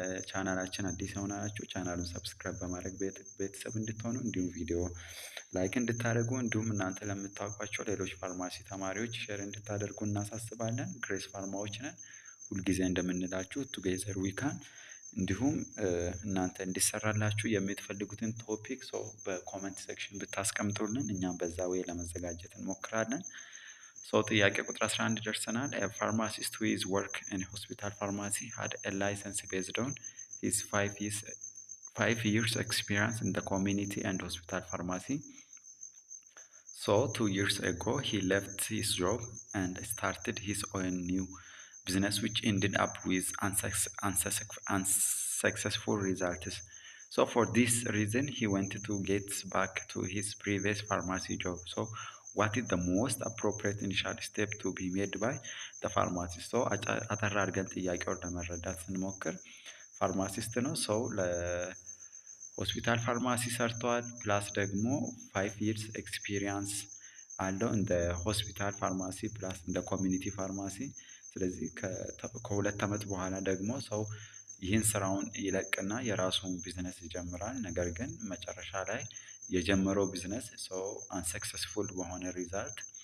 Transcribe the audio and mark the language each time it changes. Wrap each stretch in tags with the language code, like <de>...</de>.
<am>ቻናላችን አዲስ የሆናችሁ ቻናሉን ሰብስክራይብ በማድረግ ቤተሰብ እንድትሆኑ እንዲሁም ቪዲዮ ላይክ እንድታደርጉ እንዲሁም እናንተ ለምታውቋቸው ሌሎች ፋርማሲ ተማሪዎች ሼር እንድታደርጉ እናሳስባለን። ግሬስ ፋርማዎች ነን። ሁልጊዜ እንደምንላችሁ</am> <en>ቱጌዘር ዊ ካን።</en> <am>እንዲሁም እናንተ እንዲሰራላችሁ የምትፈልጉትን ቶፒክ በኮመንት ሴክሽን ብታስቀምጡልን እኛም በዛ ወይ ለመዘጋጀት እንሞክራለን። ጥያቄ ቁጥር 11 ደርሰናል።</am> <en>A pharmacist who is work in hospital pharmacy had a license based on his 5 years experience in the community and hospital pharmacy. 2 years ago he left his job and started his own new business which ended up with unsuccessful results. For this reason he wanted to get back to his previous pharmacy job. What is the most appropriate initial step to be made by the pharmacist?</en> <am>አጠር አድርገን ጥያቄውን ለመረዳት ስንሞክር ፋርማሲስት ነው። ለሆስፒታል ፋርማሲ ሰርተዋል። ፕላስ ደግሞ 5 years ኤክስፒሪየንስ አለው እንደ ሆስፒታል ፋርማሲ ፕላስ እንደ ኮሚኒቲ ፋርማሲ። ስለዚህ ከሁለት ዓመት በኋላ ደግሞ ይህን ስራውን ይለቅና የራሱን ቢዝነስ ይጀምራል። ነገር ግን መጨረሻ ላይ የጀመረው ቢዝነስ አንሰክሰስፉል በሆነ ሪዛልት</am>